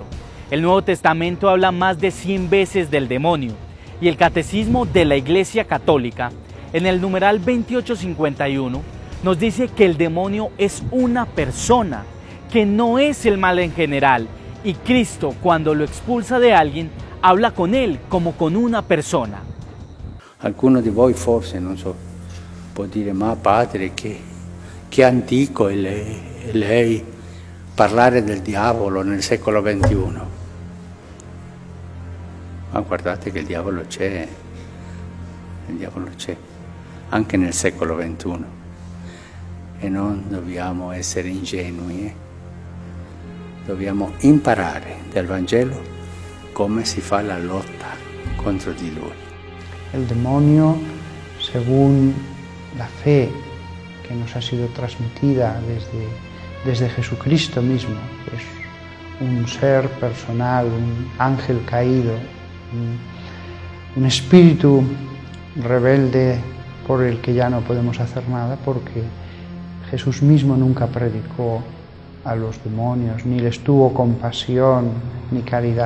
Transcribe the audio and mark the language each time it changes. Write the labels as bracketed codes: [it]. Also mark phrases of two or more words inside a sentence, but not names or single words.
[es] El Nuevo Testamento habla más de 100 veces del demonio y el Catecismo de la Iglesia Católica, en el numeral 2851, nos dice que el demonio es una persona, que no es el mal en general, y Cristo, cuando lo expulsa de alguien, habla con él como con una persona. [it] Alcuno di voi forse, non so, può dire, ma padre, che antico è lei parlare del diavolo nel secolo XXI. Ma guardate che il diavolo c'è anche nel secolo XXI e non dobbiamo essere ingenui, dobbiamo imparare dal Vangelo come si fa la lotta contro di lui. [es] El demonio, según la fe que nos ha sido transmitida desde Jesucristo mismo, es un ser personal, un ángel caído, un espíritu rebelde por el que ya no podemos hacer nada, porque Jesús mismo nunca predicó a los demonios, ni les tuvo compasión ni caridad.